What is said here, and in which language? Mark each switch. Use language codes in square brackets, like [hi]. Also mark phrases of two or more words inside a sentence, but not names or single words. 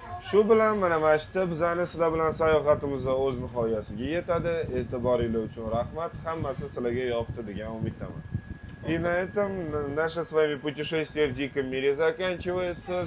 [uz] Shu bilan mana yerda bizani sizlar bilan sayohatimiz o'z nihoyasiga yetadi. E'tiboringiz uchun rahmat. Hammasi sizlarga yoqdi degan umiddaman. [ru] И на этом наше с вами путешествие в диком мире заканчивается.